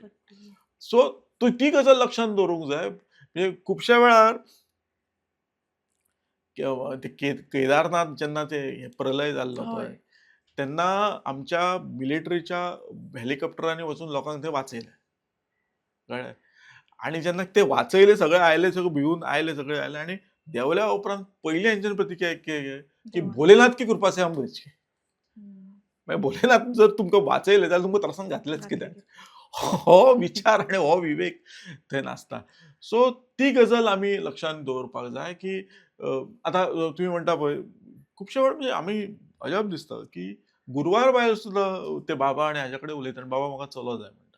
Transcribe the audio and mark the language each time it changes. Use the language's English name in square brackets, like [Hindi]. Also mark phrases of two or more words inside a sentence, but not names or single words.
[Konkani] सो ती गजाल लक्षांत दवरूंक जाय. म्हणजे खुबश्या वेळार ते केदारनाथ जेन्ना ते प्रलय जाल्लो पळय, तेन्ना आमच्या मिलिटरीच्या हेलिकॉप्टरांनी वचून लोकांक थंय वाचयलें. कळ्ळें? आनी जेन्ना ते वाचयले सगळे आयले, सगळे भिवून आयले, सगळे आयले आनी देंवल्या उपरांत पयली हेंच्यानी प्रतिक्रिया की [Hindi] भोलेनाथ की कृपा से हम बच गए. [Konkani] मागीर भोलेनाथ जर तुमकां वाचयले जाल्यार तुमकां त्रासांत घातलेच कित्याक? हो विचार आनी हो विवेक थंय नासता. सो ती गजाल आमी लक्षांत दवरपाक जाय की आतां तुमी म्हणटा पळय खुबशे वेळ म्हणजे आमी अजाप दिसता की गुरवार भायर सुद्दां ते बाबा आनी हाजे कडेन उलयता आनी बाबा म्हाका चलो जाय म्हणटा.